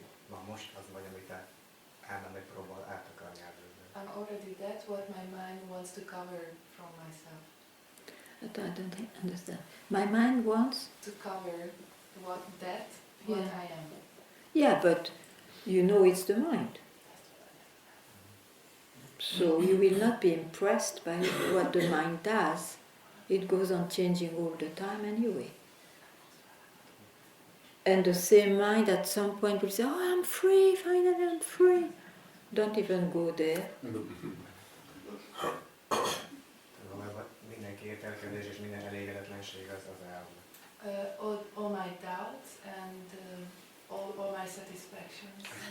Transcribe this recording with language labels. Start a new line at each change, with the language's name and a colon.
Hungarian: ma most az vagy, amit állandóan megpróbál átakarni átadni.
English: I'm already that what my mind wants to cover from myself. I don't understand. My mind wants. To cover what Yeah. I am. Yeah, but you know it's the mind. So you will not be impressed by what the mind does. It goes on changing all the time anyway. And the same mind at some point will say, oh, I'm free, finally I'm free. Don't even go there.
Hungarian: Valójában minden kételkedés és minden elégedetlenség az elme.
English: All my doubts and all my satisfactions.